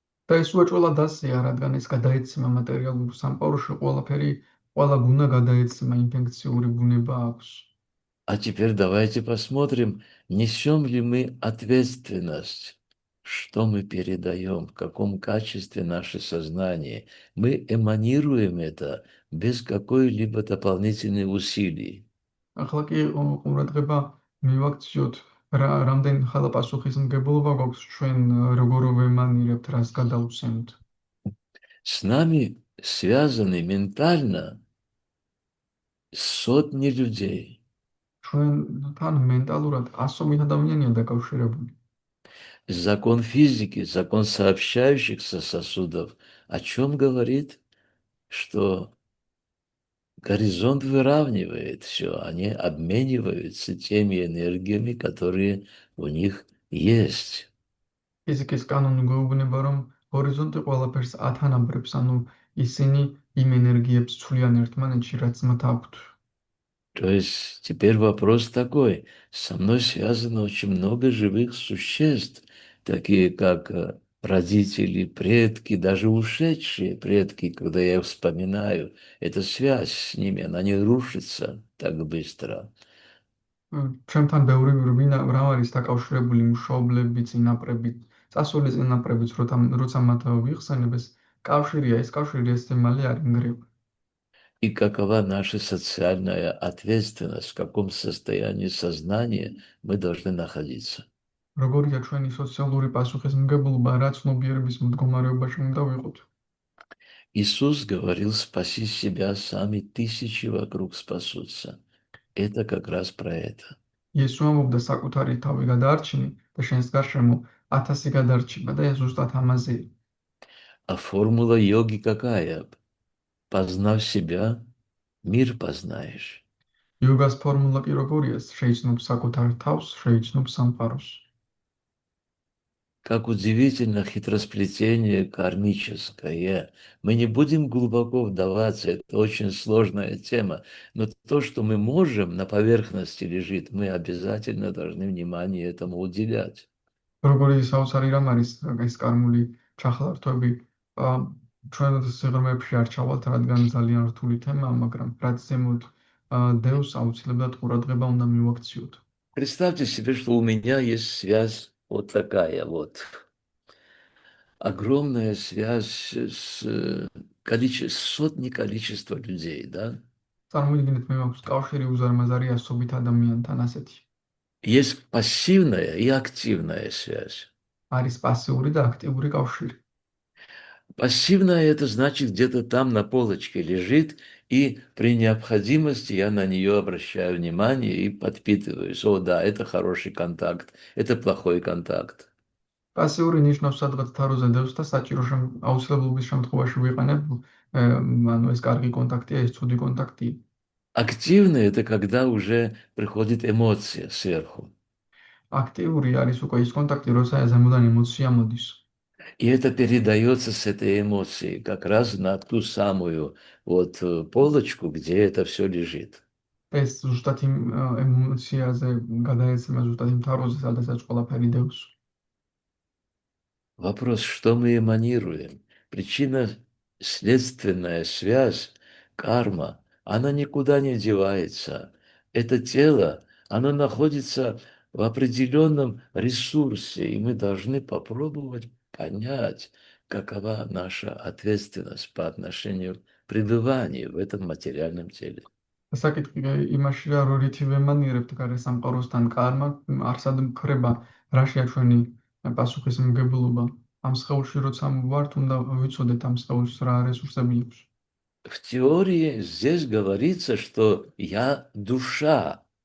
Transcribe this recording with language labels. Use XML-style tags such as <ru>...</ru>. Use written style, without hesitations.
<ka>და ეს უეჭველად ასეა, რადგან ეს გადაეცემა მატერიალურ სამყაროში ყველაფერი, ყველა გუნა გადაეცემა ინფექციური ბუნება აქვს.</ka> <ru>А теперь давайте посмотрим, несем ли мы ответственность, что мы передаем, в каком качестве наше сознание. Мы эманируем это без какой-либо дополнительной усилий.</ru> <ka>ახლა კი ყურადღება მივაქციოთ რამდენ ხალა პასუხისმგებლობა გვაქვს ჩვენ როგორ ვემანირებთ, რას გადავცემთ.</ka> <ru>С нами связаны ментально сотни людей.</ru> <ka>ჩვენთან მენტალურად ასობით ადამიანია დაკავშირებული.</ka> <ru>Закон физики, закон сообщающихся сосудов о чем говорит? Что горизонт выравнивает все, они обмениваются теми энергиями, которые у них есть.</ru> <ka>ფიზიკის კანონი გვეუბნება, რომ ჰორიზონტი ყველაფერს ათანაბრებს, ანუ ისინი იმ ენერგიებს ცვლიან ერთმანეთში, რაც მათ აქვთ.</ka> <ru>То есть теперь вопрос такой, со мной связано очень много живых существ, такие как родители, предки, даже ушедшие предки, когда я их вспоминаю, эта связь с ними, она не рушится так быстро.</ru> <ka>ჩემთან ბევრი რამ არის დაკავშირებული მშობლები, წინაპრები, წასული წინაპრებიც, როცა მათ ვიხსენებ, ეს კავშირია, ეს კავშირი ესე მალე არ ინგრევა.</ka> <ru>И какова наша социальная ответственность, в каком состоянии сознания мы должны находиться.</ru> <ka>როგორია ჩვენი სოციალური პასუხისმგებლობა, რა ცნობიერების მდგომარეობაში უნდა ვიყოთ.</ka> <ru>Иисус говорил, спаси себя сами, тысячи вокруг спасутся. Это как раз про это.</ru> <ka>იესო ამბობდა საკუთარი თავი გადაარჩინე და შენს გარშემო 1000 გადარჩება და ეს ზუსტად ამაზეა.</ka> <ru>А формула йоги какая? Познав себя, мир познаешь.</ru> <ka>იოგას ფორმულა კი როგორია? შეიცნობ საკუთარ თავს, შეიცნობ სამყაროს.</ka> <ru>Как удивительно хитросплетение кармическое. Мы не будем глубоко вдаваться, это очень сложная тема, но то, что мы можем, на поверхности лежит, мы обязательно должны внимание этому уделять.</ru> <ka>როგორი საოცარი რამ არის ეს კარმული ჩახლართვები. ჩვენ სიღრმეებში არ ჩავალთ, რადგან ძალიან რთული თემაა, მაგრამ რაც ზემოთ დევს აუცილებლად ყურადღება უნდა მივაქციოთ.</ka> <ru>Представьте себе, что у меня есть связь вот такая вот. Огромная связь с сотни количества людей, да?</ru> <ka>წარმოიდგინეთ, მე მაქვს კავშირი უზარმაზარი ასობით ადამიანთან ასეთი.</ka> <ru>Есть пассивная и активная связь.</ru> <ka>არის პასიური და აქტიური კავშირი.</ka> <ru>Пассивная – это значит, где-то там на полочке лежит, и при необходимости я на нее обращаю внимание и подпитываюсь. О, да, это хороший контакт, это плохой контакт.</ru> <ka>პასიური ნიშნავს სადღაც თაროზე დევს და საჭირო აუცილებლობის შემთხვევაში ვიყენებ, ანუ ეს კარგი კონტაქტია, ეს ცუდი კონტაქტია.</ka> <ru>Активный – это когда уже приходит эмоция сверху.</ru> <ka>აქტიური არის უკვე ის კონტაქტი, როცა ზემოდან ემოცია მოდის.</ka> <ru>И это передается с этой эмоцией как раз на ту самую вот полочку, где это все лежит.</ru> <ka>ეს ზუსტად იმ ემოციაზე გადაეცემა ზუსტად იმ თაროზე, სადაც ყველაფერი დევს.</ka> <ru>Вопрос, что мы эманируем? Причинно-следственная связь, карма, она никуда не девается. Это тело, оно находится в определенном ресурсе, и мы должны попробовать понять, какова наша ответственность по отношению к пребыванию в этом материальном теле.</ru> <ka>საკითხი იმაშია, რომ რითი ვემანიერებთ გარე სამყაროსთან კარმა, არსად მქრება რაშია ჩვენი პასუხისმგებლობა. ამ სხეულში როცა ვართ, უნდა ვიცოდეთ ამ სხეულს რა რესურსები აქვს.</ka> <ru>В теории здесь говорится, что я душа.</ru>